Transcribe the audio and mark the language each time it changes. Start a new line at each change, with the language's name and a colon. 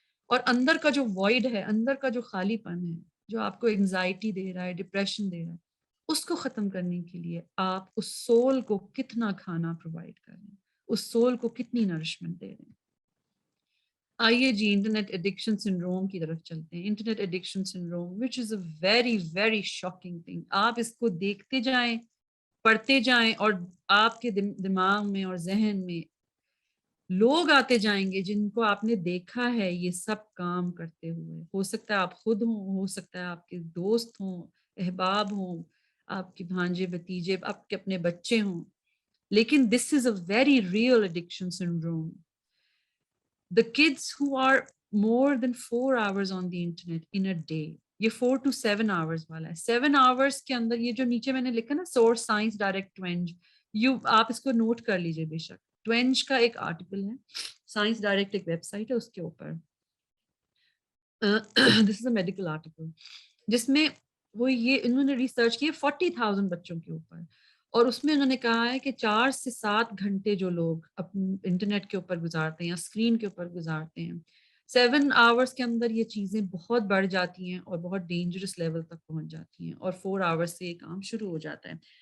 Urdu: اور اندر کا جو وائڈ ہے, اندر کا جو خالی پن ہے جو آپ کو انگزائٹی دے رہا ہے, ڈپریشن دے رہا ہے, اس کو ختم کرنے کے لیے آپ اس سول کو کتنا کھانا پرووائڈ کر رہے ہیں, اس سول کو کتنی نرشمنٹ دے رہے ہیں. آئیے جی انٹرنیٹ ایڈکشن سنڈروم کی طرف چلتے ہیں.
English: Internet addiction syndrome which is a very very shocking thing.
Urdu: آپ اس کو دیکھتے جائیں, پڑھتے جائیں, اور آپ کے دماغ میں اور ذہن میں لوگ آتے جائیں گے جن کو آپ نے دیکھا ہے یہ سب کام کرتے ہوئے. ہو سکتا ہے آپ خود ہوں, ہو سکتا ہے آپ کے دوست ہوں, احباب ہوں, آپ کے بھانجے بھتیجے, آپ کے اپنے بچے ہوں. لیکن
English: this is a very real addiction syndrome. The kids who are more than 4 hours on the internet in a day,
Urdu: یہ 4 to 7 hours والا ہے. 7 hours کے اندر یہ جو نیچے میں نے لکھا نا سورس سائنس ڈائریکٹ ٹوینج, آپ اس کو نوٹ کر لیجئے بے شک. ٹوینج کا ایک آرٹیکل ہے, سائنس ڈائریکٹ ایک ویب سائٹ ہے, اس کے اوپر
English: this is a medical article
Urdu: جس میں وہ یہ انہوں نے ریسرچ کی 40,000 بچوں کے اوپر, اور اس میں انہوں نے کہا ہے کہ 4 سے 7 گھنٹے جو لوگ انٹرنیٹ کے اوپر گزارتے ہیں یا اسکرین کے اوپر گزارتے ہیں, 7 آورس کے اندر یہ چیزیں بہت بڑھ جاتی ہیں اور بہت ڈینجرس لیول تک پہنچ جاتی ہیں, اور 4 آورس سے یہ کام شروع ہو جاتا ہے.